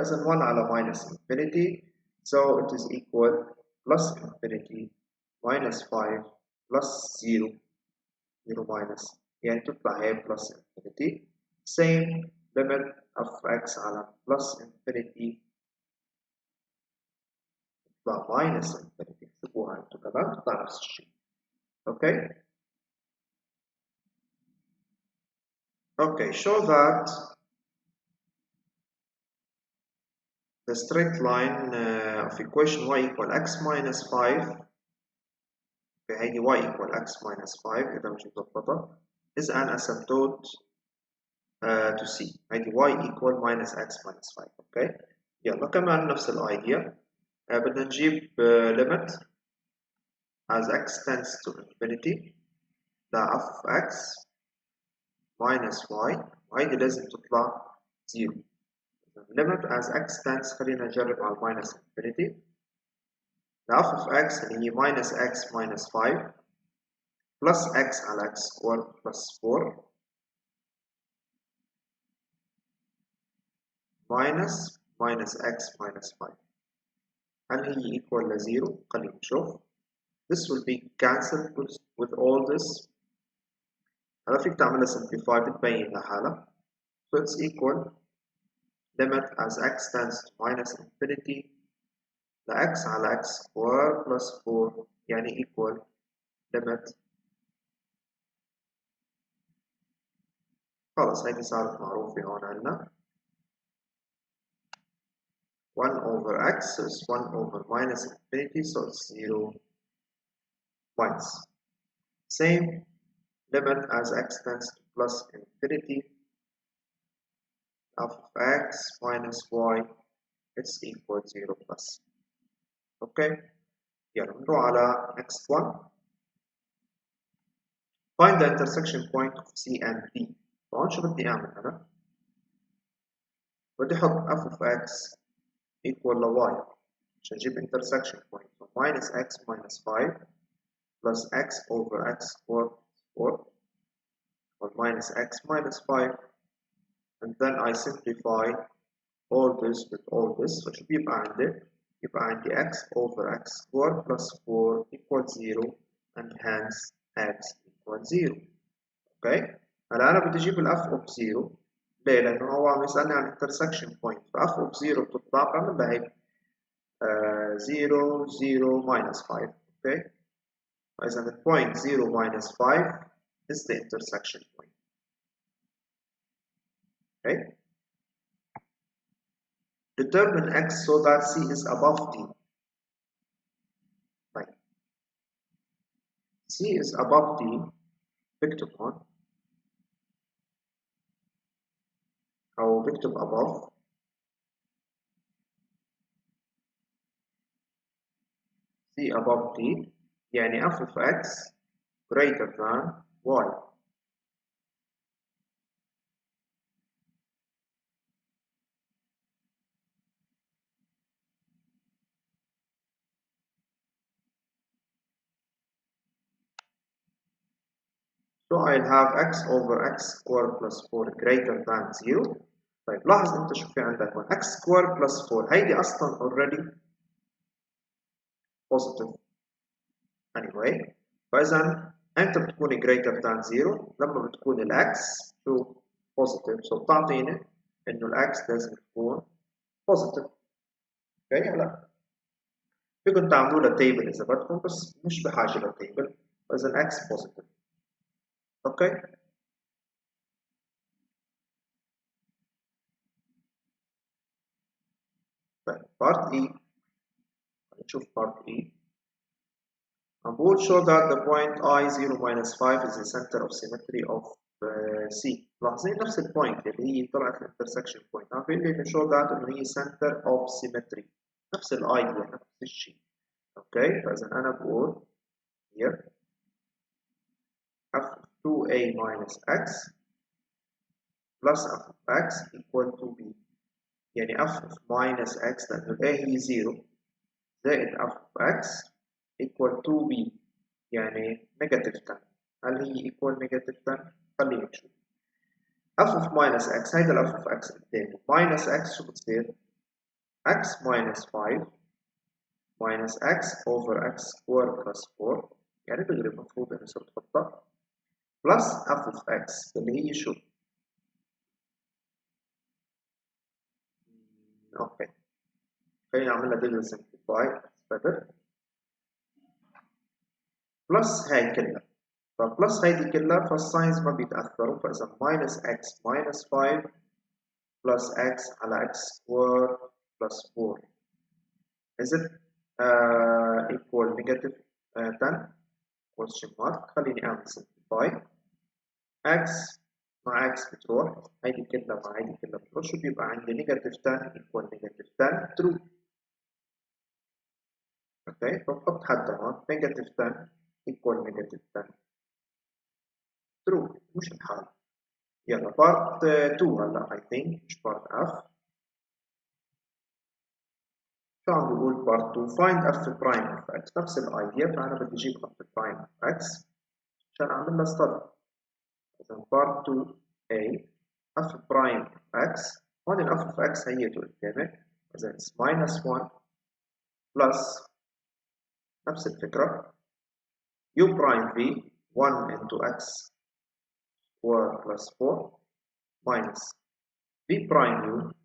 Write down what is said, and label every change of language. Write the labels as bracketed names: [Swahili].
[Arabic] فإذا [English] 1 على minus infinity so it is equal plus infinity minus 5 plus 0 0 minus، [Arabic] يعني تطلع هي [English] plus infinity. same limit of x على plus infinity [Arabic] تطلع [English] minus infinity. [Arabic] اكتبوها انتم كمان تطلع نفس الشيء. [English] Okay okay show that the straight line of equation y equal x minus 5. هيدي y equal x minus 5 [Arabic] إذا مش مظبطة [English] is an asymptote to c. هيدي y equal minus x minus 5. [Arabic] اوكي يلا كمان نفس الايديا. بدنا نجيب [English] limit as x tends to infinity ل f x minus y، [Arabic] وهيدي لازم تطلع [English] 0. limit as x tends، [Arabic] خلينا نجرب على [English] minus infinity ل f of x اللي هي minus x minus 5 plus x على x square plus 4 minus x minus 5. [Arabic] هل هي equal ل 0؟ خلينا نشوف. [English] This will be cancelled with all this. [Arabic] هلا فيك تعملها simplify بتبين لحالها. [English] So it's equal limit as x tends to minus infinity لx على x square plus 4 يعني equal limit. [Arabic] خلاص هيدي صارت معروفة هون عنا [English] 1 over x is 1 over minus infinity, so it's 0 minus. Same limit as x tends to plus infinity of x minus y, it's equal 0 plus. [Arabic] Okay, يلا نروح على [English] next one. Find the intersection point of C and D. [Arabic] طبعا شو بدي أعمل أنا؟ بدي أحط f of x equal ل y عشان أجيب intersection point. [English] So minus x minus 5 plus x over x squared 4 or minus x minus 5, and then I simplify all this with all this. So [Arabic] شو بيبقى عندي؟ يبقى عندي [English] x over x squared plus 4 equals 0 and hence x equals 0. [Arabic] اوكي؟ هلا أنا بدي أجيب ال f of 0. ليه؟ لأنه هو عم يسألني عن intersection point. ف f of 0 بتطلع بعمل لها هيك 0 0 minus 5. اوكي؟ فإذا [English] the point 0 minus 5 is the intersection point. Okay? Determine x so that C is above D. Right. C is above D. [Arabic] بكتب هون أو بكتب above. [English] C above D [Arabic] يعني [English] f of x greater than y. So I'll have x over x squared plus 4 greater than 0. [Arabic] طيب لاحظ أنت شو في عندك هون x squared plus 4 هيدي أصلا already positive. Anyway فإذا أنت بتكون greater than 0 لما بتكون ال x شو positive. So بتعطيني إنه ال x لازم تكون positive. اوكي هلا فيكم تعملوا له تيبل إذا بدكم بس مش بحاجة لتيبل. فإذا ال x positive. اوكي طيب part E. نشوف part E. عم بقول [English] show that the point I 0 minus 5 is the center of symmetry of C. [Arabic] ملاحظين نفس البوينت اللي هي طلعت الانترسكشن بوينت عم بيقول لي انه [English] show that [Arabic] انه هي center of symmetry. نفس الايديا نفس الشيء. اوكي فاذا انا بقول [English] here f of 2a minus x plus f of x equal to b. [Arabic] يعني f of minus x لانه a هي 0 زائد f of x equal to b يعني negative 10. هل هي equal negative 10؟ خلينا نشوف. f of minus x هيدا ال f of x قدامي. minus x شو بتصير؟ x minus 5 minus x over x squared plus 4 يعني دغري المفروض انه صرت تحطها plus f of x اللي هي شو؟ اوكي خلينا نعملها دغري simplify better plus هاي كلها. فبلس هيدي كلها فالساينز ما بيتأثروا. فإذا [English] minus x minus 5 plus x على x squared plus 4 is it equal negative 10 question mark. [Arabic] خليني أعمل simplify. x مع x بتروح هيدي كلها مع هيدي كلها بتروح شو بيبقى عندي [English] negative 10 equal negative 10 true. [Arabic] اوكي فبحط حد هون [English] negative 10 equal negative 10 true [Arabic] مش الحال. يلا part 2 هلا [English] I think [Arabic] مش part F. شو عم بقول part 2 [English] find f prime of x [Arabic] نفس الايديا. فانا بدي اجيب f prime of x عشان اعمل لها study. اذا part 2 a f prime of x هون ال f of x هيته قدامك. [English] اذا it's minus 1 plus [Arabic] نفس الفكره [English] u prime v 1 into x square plus 4 minus v prime u